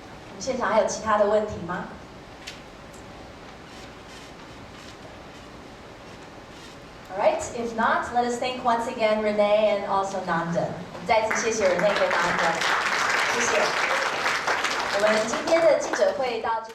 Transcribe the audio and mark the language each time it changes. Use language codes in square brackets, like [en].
[zh] 我们现场还有其他的问题吗？ [en] All right, if not, let us thank once again Renee and also Nandan. [zh] 我们再次谢谢 Renee 跟 Nandan， 谢谢。我们今天的记者会到这。